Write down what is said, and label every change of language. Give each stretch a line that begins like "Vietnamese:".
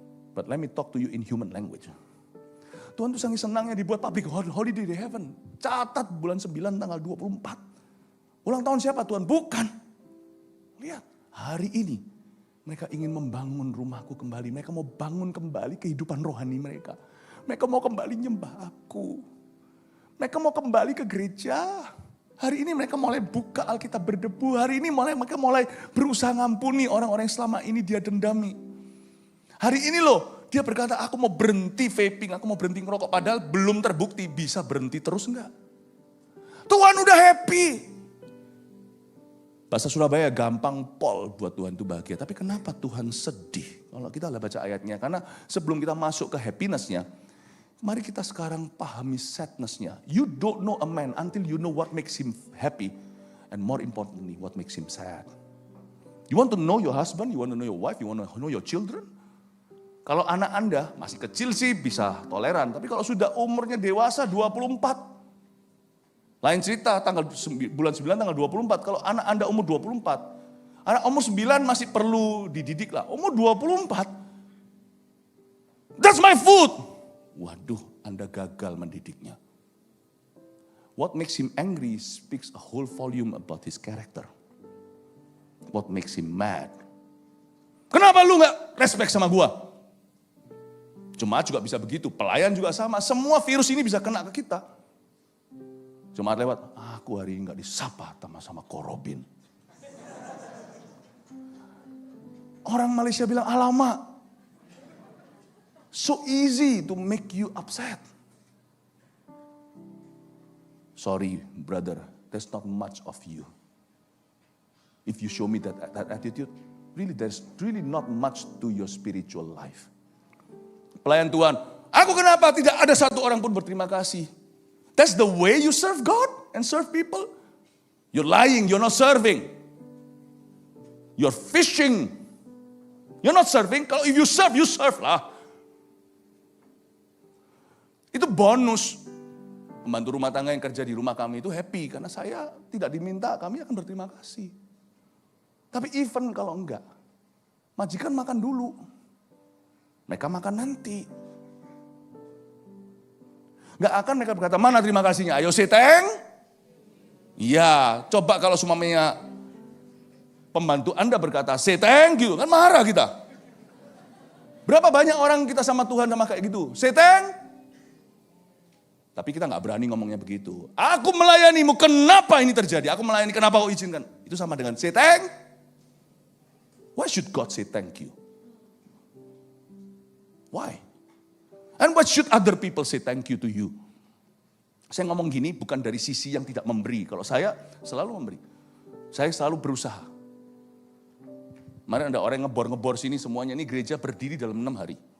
English: But let me talk to you in human language.
Indonesian: Tuhan tuh sangat senangnya dibuat public holiday di heaven. Catat bulan 9 tanggal 24. Ulang tahun siapa Tuhan? Bukan. Lihat, hari ini Mereka ingin membangun rumahku kembali. Mereka mau bangun kembali kehidupan rohani mereka. Mereka mau kembali nyembah aku. Mereka mau kembali ke gereja. Hari ini mereka mulai buka Alkitab berdebu. Hari ini mereka mulai berusaha ngampuni orang-orang yang selama ini dia dendami. Hari ini loh, dia berkata aku mau berhenti vaping, aku mau berhenti ngerokok. Padahal belum terbukti bisa berhenti terus enggak. Tuhan udah happy. Bahasa Surabaya gampang pol buat Tuhan itu bahagia. Tapi kenapa Tuhan sedih? Kalau kita baca ayatnya. Karena sebelum kita masuk ke happiness-nya. Mari kita sekarang pahami sadness-nya.
English: You don't know a man until you know what makes him happy. And more importantly, what makes him sad. You want to know your husband, you want to know your wife, you want to know your children.
Indonesian: Kalau anak Anda masih kecil sih bisa toleran. Tapi kalau sudah umurnya dewasa 24. Lain cerita bulan 9 tanggal 24. Kalau anak Anda umur 24. Anak umur 9 masih perlu dididik lah. Umur 24.
English: That's my food.
Indonesian: Waduh, Anda gagal mendidiknya.
English: What makes him angry speaks a whole volume about his character. What makes him mad.
Indonesian: Kenapa lu gak respect sama gua? Jemaat juga bisa begitu, pelayan juga sama. Semua virus ini bisa kena ke kita. Jemaat lewat, aku hari ini gak disapa sama Korobin. Orang Malaysia bilang, alamak.
English: So easy to make you upset. Sorry brother, there's not much of you. If you show me that attitude, really there's really not much to your spiritual life.
Indonesian: Pelayan Tuhan, aku kenapa tidak ada satu orang pun berterima kasih?
English: That's the way you serve God and serve people. You're lying, you're not serving. You're fishing. You're not serving. Kalau if you serve lah.
Indonesian: Itu bonus. Pembantu rumah tangga yang kerja di rumah kami itu happy. Karena saya tidak diminta, kami akan berterima kasih. Tapi even kalau enggak, majikan makan dulu. Mereka makan nanti. Gak akan mereka berkata, mana terima kasihnya? Ayo seteng. Iya, coba kalau semuanya pembantu Anda berkata, seteng gitu, kan marah kita. Berapa banyak orang kita sama Tuhan sama kayak gitu? Seteng. Tapi kita gak berani ngomongnya begitu. Aku melayanimu, kenapa ini terjadi? Aku melayani, kenapa kau izinkan? Itu sama dengan seteng.
English: Why should God say thank you? Why? And what should other people say thank you to you?
Indonesian: Saya ngomong gini bukan dari sisi yang tidak memberi. Kalau saya selalu memberi. Saya selalu berusaha. Kemarin ada orang ngebor-ngebor sini semuanya. Ini gereja berdiri dalam 6 hari.